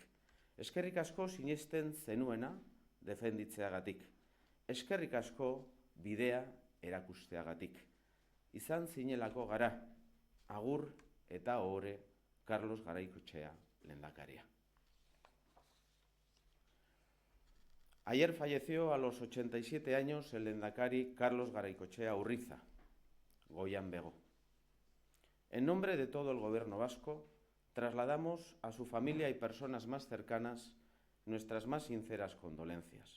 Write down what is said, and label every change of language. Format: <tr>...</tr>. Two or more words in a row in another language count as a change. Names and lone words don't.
<eu>Eskerrik asko sinesten zenuena defenditzeagatik. Eskerrik asko bidea erakusteagatik. Izan zinelako gara, agur eta ohore Carlos Garaikoetxea lehendakaria.</eu> <es>Ayer falleció a los 87 años el lehendakari Carlos Garaikoetxea Urriza,</es> <eu>Goian Bego.</eu> <es>En nombre de todo el Gobierno vasco, trasladamos a su familia y personas más cercanas nuestras más sinceras condolencias.</es>